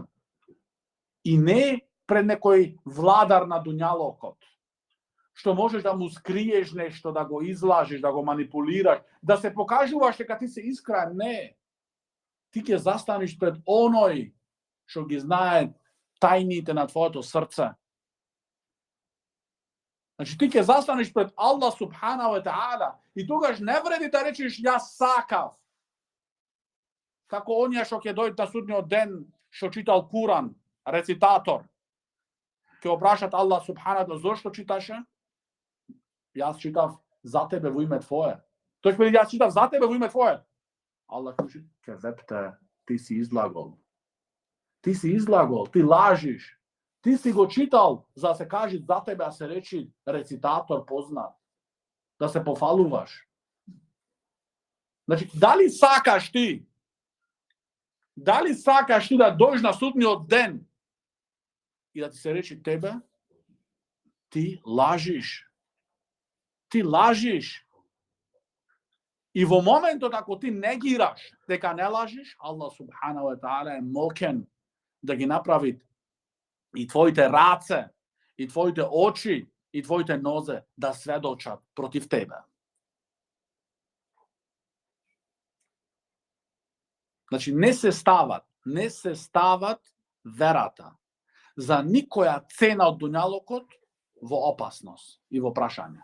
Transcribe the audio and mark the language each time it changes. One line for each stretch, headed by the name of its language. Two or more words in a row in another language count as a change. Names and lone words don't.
Macedonian: И не пред некој владар на дуњалокот, што можеш да му скриеш нешто, да го излажеш, да го манипулираш, да се покажуваш дека ти се искрен. Не. Ти ќе застанеш пред оној што ги знае тајните на твоето срце. Значи, ти ќе застанеш пред Аллах
Arabic: سبحانه وتعالى
Macedonian: и тогаш не вреди да речеш: јас сакав. Како оние што ќе дојдат на судниот ден, што читал Куран, рецитатор, ќе опрашат Аллах
Arabic: سبحانه وتعالى:
Macedonian: зошто читаше? Јас читав за тебе во име твое. Тој ќе јас читав за тебе во име твое. Аллах ќе вепте: ти си излагол. Ти си излагол, ти лажиш. Ти си го читал за да се кажи за тебе, а се речи рецитатор познат. Да се пофалуваш. Значи, дали сакаш ти да дојдеш на судниот ден и да ти се речи тебе: ти лажиш. Ти лажиш. И во моментот ако ти негираш дека не лажиш, Аллах
Arabic: سبحانه وتعالى
Macedonian: е мокен да ги направи и твоите раце, и твоите очи, и твоите нозе да сведочат против тебе. Значи, не се стават верата за никоја цена од дуњалокот во опасност и во прашање.